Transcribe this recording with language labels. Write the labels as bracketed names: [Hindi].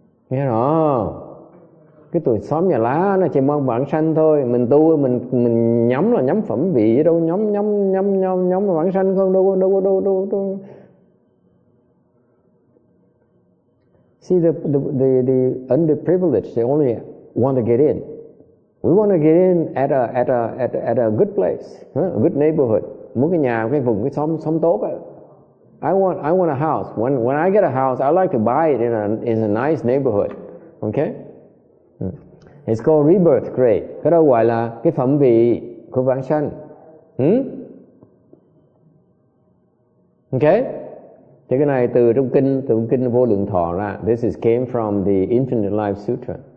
[Vietnamese] Nghe rõ? Cái tuổi xóm nhà lá nó chỉ mong vãng sanh thôi. Mình tu mình nhắm là nhắm phẩm vị, đâu nhắm vãng sanh không, đâu. [English] See, the underprivileged, they only want to get in. We want to get in at a good place, a good neighborhood. [Vietnamese] Muốn cái nhà, cái vùng, cái xóm tốt ấy. [English] I want a house. When I get a house, I like to buy it in a nice neighborhood. Okay? It's called rebirth. Great. [Vietnamese] Cái đó gọi là cái phẩm vị của vãng sanh. Okay? Thì cái này từ trong kinh Vô Lượng Thọ ra. [English] This came from the Infinite Life Sutra.